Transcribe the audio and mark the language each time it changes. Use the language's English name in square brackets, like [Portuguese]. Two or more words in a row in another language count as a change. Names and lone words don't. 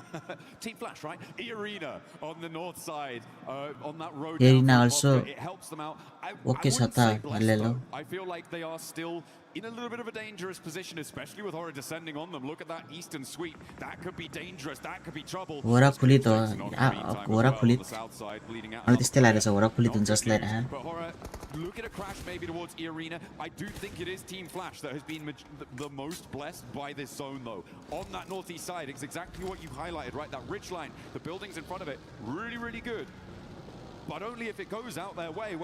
[English] Team Flash, right? E-Arena on the north side, on that road Arena down also it helps them out. I okay wouldn't say blessed, hello. I feel like they are still in a little bit of a dangerous position, especially with Horror descending on them. Look at that eastern sweep. That could be dangerous. That could be trouble. [Nepali] वरा खुली त वरा खुली अनि त्यस्तै लागेछ वरा खुली त [English] just like But Horror, look at a crash maybe towards E-Arena. I do think it is Team Flash that has been the most blessed by this zone, though. On that northeast side, it's exactly what you highlighted, right? That ridge line, the buildings in front of it, really, really good. But only if it goes out their way.